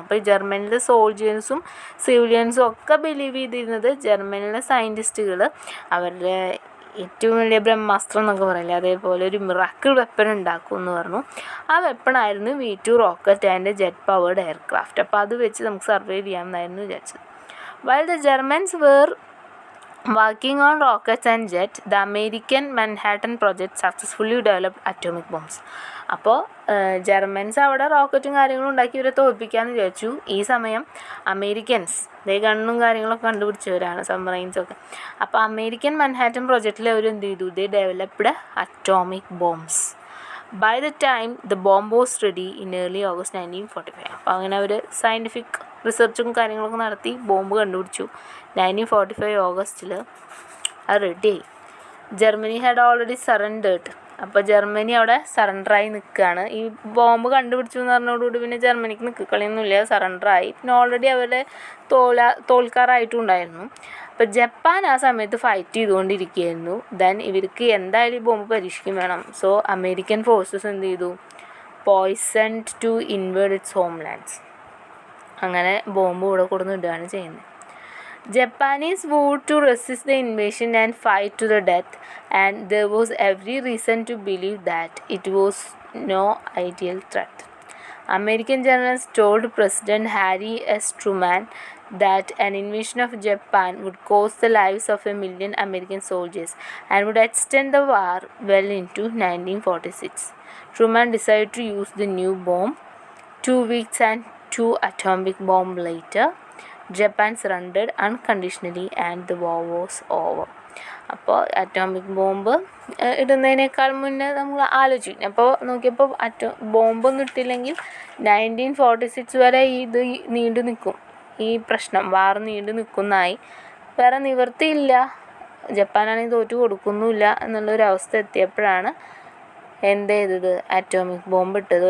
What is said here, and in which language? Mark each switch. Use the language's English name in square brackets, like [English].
[Malayalam] അപ്പോൾ ഈ ജർമ്മനിലെ സോൾജേഴ്സും സിവിലിയൻസും ഒക്കെ ബിലീവ് ചെയ്തിരുന്നത് ജർമ്മനിലെ സയൻറ്റിസ്റ്റുകൾ അവരുടെ ഏറ്റവും വലിയ ബ്രഹ്മാസ്ത്രം എന്നൊക്കെ പറയില്ലേ, അതേപോലെ ഒരു മിറാക്കിൾ വെപ്പൺ ഉണ്ടാക്കും എന്ന് പറഞ്ഞു. ആ വെപ്പണായിരുന്നു V2 rocket and jet powered aircraft. അപ്പോൾ അത് വെച്ച് നമുക്ക് സർവൈവ് ചെയ്യാമെന്നായിരുന്നു വിചാരിച്ചത്. [English] While the Germans were working on rockets and jets, the American Manhattan Project successfully developed atomic bombs. [Malayalam] അപ്പോൾ ജർമ്മൻസ് അവിടെ റോക്കറ്റും കാര്യങ്ങളും ഉണ്ടാക്കി ഇവരെ തോൽപ്പിക്കാമെന്ന് വിചാരിച്ചു. ഈ സമയം അമേരിക്കൻസ് ഗണ്ണും കാര്യങ്ങളൊക്കെ കണ്ടുപിടിച്ചവരാണ്, സബ്മറൈൻസൊക്കെ. അപ്പോൾ അമേരിക്കൻ മൻഹാറ്റൻ പ്രൊജക്റ്റിൽ അവർ എന്ത് ചെയ്തു, [English] They developed atomic bombs. By the time the bomb was ready in early August 1945. [Malayalam] അപ്പോൾ അങ്ങനെ അവർ സയൻറ്റിഫിക് റിസർച്ചും കാര്യങ്ങളൊക്കെ നടത്തി ബോംബ് കണ്ടുപിടിച്ചു. 1945 ഓഗസ്റ്റിൽ അത് റെഡിയായി. [English] Germany had already surrendered. [Malayalam] അപ്പോൾ ജർമ്മനി അവിടെ സറണ്ടറായി നിൽക്കുകയാണ്. ഈ ബോംബ് കണ്ടുപിടിച്ചു എന്ന് പറഞ്ഞതോടുകൂടി പിന്നെ ജർമ്മനിക്ക് നിൽക്കളിയൊന്നുമില്ല, സറണ്ടറായി. പിന്നെ ഓൾറെഡി അവരെ തോൽക്കാറായിട്ടും ഉണ്ടായിരുന്നു. അപ്പോൾ ജപ്പാൻ ആ സമയത്ത് ഫൈറ്റ് ചെയ്തുകൊണ്ടിരിക്കുകയായിരുന്നു. ദെൻ ഇവർക്ക് എന്തായാലും ഈ ബോംബ് പരീക്ഷിക്കും വേണം. സോ അമേരിക്കൻ ഫോഴ്സസ് എന്ത് ചെയ്തു, [English] Poised to invade its homelands. [Malayalam] അങ്ങനെ ബോംബ് ഇവിടെ കൊടുന്നിടുകയാണ് ചെയ്യുന്നത്. [English] Japanese vowed to resist the invasion and fight to the death, and there was every reason to believe that it was no ideal threat. American generals told President Harry S. Truman that an invasion of Japan would cost the lives of 1 million American soldiers and would extend the war well into 1946. Truman decided to use the new bomb. 2 weeks and 2 atomic bombs later, Japan surrendered unconditionally and the war was over. [Malayalam] അപ്പോൾ atomic bomb ഇടുന്നതിനേക്കാൾ മുന്നേ നമ്മൾ ആലോചിക്കും. അപ്പോൾ നോക്കിയപ്പോൾ ബോംബൊന്നും ഇട്ടില്ലെങ്കിൽ 1946 വരെ ഇത് നീണ്ടു നിൽക്കും, ഈ പ്രശ്നം വാർ നീണ്ടു നിൽക്കുന്നതായി. വേറെ നിവൃത്തിയില്ല, ജപ്പാനാണെങ്കിൽ തോറ്റു കൊടുക്കുന്നുമില്ല എന്നുള്ളൊരവസ്ഥ എത്തിയപ്പോഴാണ് എന്ത് ചെയ്തത്, അറ്റോമിക് ബോംബ് ഇട്ടത്.